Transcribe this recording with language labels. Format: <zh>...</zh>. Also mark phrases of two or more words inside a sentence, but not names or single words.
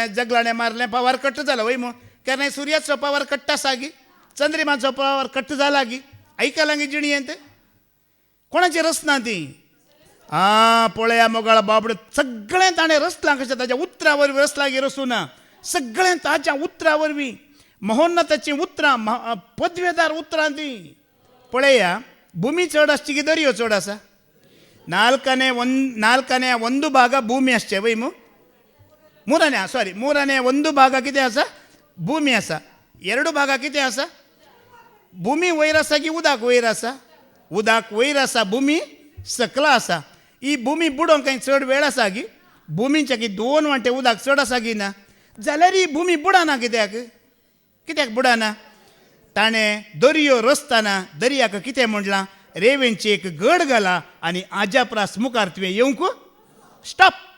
<kok>जगलाणें मारलें पावर कट्ट जालो वय मू कारण सुर्याचो पावर कट्ट आसा गी चंद्रिमाचो पावर कट्ट जाला गी आयकलां गी जिणयेंत कोणाची रचना ती पळया मोगाळ बाबडे सगळें ताणें रचलां कशें ताच्या उतरां वरवीं रचलां गी रचूना सगळें ताच्या उतरां वरवीं महोन्नताची उतरां पदवेदार उतरां ती पळया भूमी चड आसची की दर्यो चड आसा</kok> <kn>ನಾಲ್ಕನೇ ಒಂದು ಭಾಗ ಭೂಮಿ ಅಷ್ಟೇ ವೈ ಮೂರನೇ ಒಂದು ಭಾಗ</kn> <kok>कितें आसा</kok> <kn>ಭೂಮಿ आसा ಎರಡು ಭಾಗ</kn> <kok>कितें आसा भूमी वयर आसा की उदक वयर आसा उदक वयर आसा भूमी सकला आसा ही भूमी बुडोवंक कांय चड वेळ आसा की भूमीच्या की 2 वांटे उदक चड आसा की ना जाल्यार ही भूमी बुडाना कित्याक बुडाना ताणें दर्यो रचतना दर्याक कितें म्हणलां रेवेंची एक गड घाला आनी आज्या प्रास मुखार तुवें येवंक स्टॉप</kok>